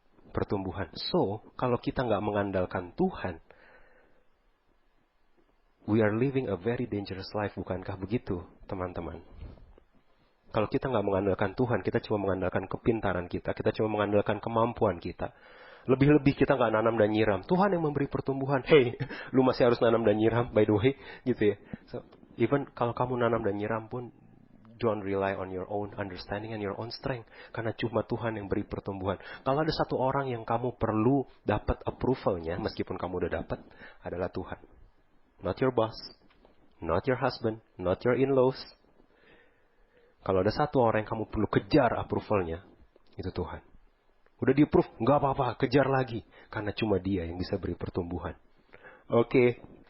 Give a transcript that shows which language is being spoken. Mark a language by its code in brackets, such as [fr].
[id] pertumbuhan. [en] So, [id] kalau kita nggak mengandalkan Tuhan, [en] we are living a very dangerous life, [id] bukankah begitu, teman-teman? Kalau kita nggak mengandalkan Tuhan, kita cuma mengandalkan kepintaran kita cuma mengandalkan kemampuan kita. Lebih-lebih kita nggak nanam dan nyiram. Tuhan yang memberi pertumbuhan. Hey, lu masih harus nanam dan nyiram, [en] by the way, [id] gitu ya. [en] So, even [id] kalau kamu nanam dan nyiram pun, [en] don't rely on your own understanding and your own strength. [id] Karena cuma Tuhan yang beri pertumbuhan. Kalau ada satu orang yang kamu perlu dapat approvalnya, meskipun kamu udah dapat, adalah Tuhan. [en] Not your boss, not your husband, not your in-laws. [id] Kalau ada satu orang yang kamu perlu kejar approvalnya, itu Tuhan. Udah di-approve, nggak apa-apa, kejar lagi. Karena cuma Dia yang bisa beri pertumbuhan. Oke.